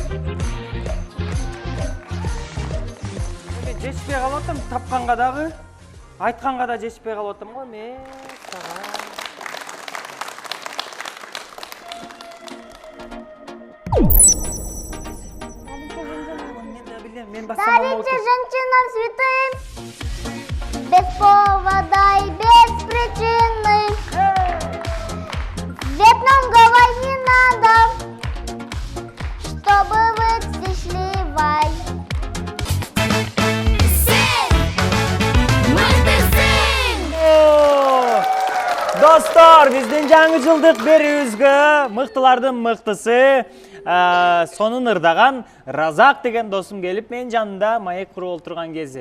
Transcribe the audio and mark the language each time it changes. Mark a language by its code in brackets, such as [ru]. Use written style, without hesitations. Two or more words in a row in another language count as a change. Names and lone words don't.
[ky] Жетишпей калып атам, тапканга дагы, айтканга да жетишпей калып атам го мен сага. Мен бассам болмок. [ru] Дарите женщина цветы, без повода и без причины. Ведь нам говорить надо, чтобы вы счастливой. [ky] Достор, биздин жаңы жылдык берүүбүзгө мыктылардын мыктысы, сонун ырдаган Разак деген досум келип менин жанымда маек куруп отурган кези.